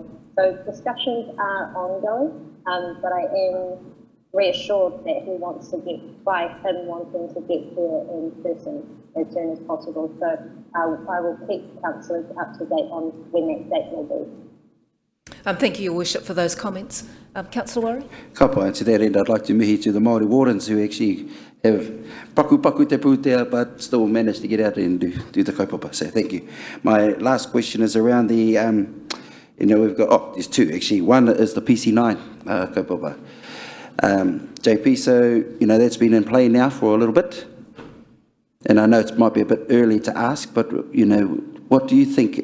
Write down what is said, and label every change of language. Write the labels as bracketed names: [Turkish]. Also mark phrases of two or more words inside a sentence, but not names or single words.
[English] So discussions are ongoing, but I am reassured that he wants to get, by him wanting to get here in person as soon as possible. So I will keep councillors up to date on when that date will be. Thank you, Your Worship, for those comments. Councillor Warry? [Māori] Ka pai, [English] to that end, I'd like to mihi to the Māori wardens who actually have [Māori] paku te pūtea, [English] but still managed to get out and do the kaupapa. So thank you. My last question is around the, you know, we've got, there's two actually. One is the PC9 kaupapa. JP, so, you know, that's been in play now for a little bit. And I know it might be a bit early to ask, but, you know, what do you think?